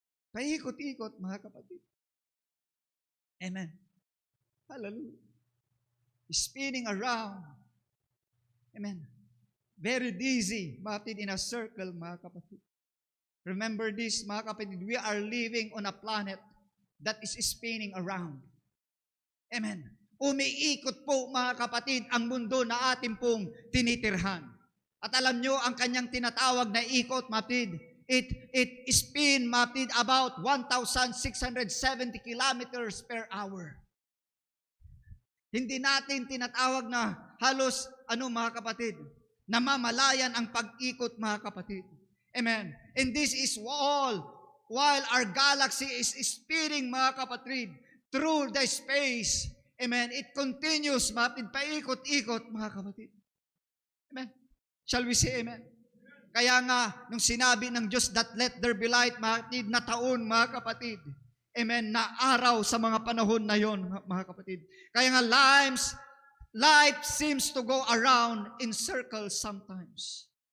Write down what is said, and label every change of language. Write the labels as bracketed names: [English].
[Filipino] Paikot-ikot, mga kapatid. Amen. Hallelujah. [English] Spinning around. Amen. Very dizzy, [Filipino] mga kapatid, [English] in a circle, mga kapatid. Remember this, [Filipino] mga kapatid, [English] we are living on a planet that is spinning around. Amen. [Filipino] Umiikot po, mga kapatid, ang mundo na ating pong tinitirhan. At alam nyo, ang kanyang tinatawag na ikot, mga kapatid, [English] it spin, [Filipino] mga kapatid, [English] about 1,670 kilometers per hour. [Filipino] Hindi natin tinatawag na halos, mga kapatid, namamalayan ang pag-ikot, mga kapatid. [English] Amen. And this is all while our galaxy is spinning, [Filipino] mga kapatid, [English] through the space. Amen. It continues, [Filipino] mga kapatid, paikot-ikot, mga kapatid. [English] Amen. Shall we say amen? [Filipino] Kaya nga, nung sinabi ng Diyos [English] that let there be light, [Filipino] mga kapatid, na taon, mga kapatid. Amen. Na araw sa mga panahon na yon, mga kapatid. Kaya nga, [English] life seems to go around in circles sometimes.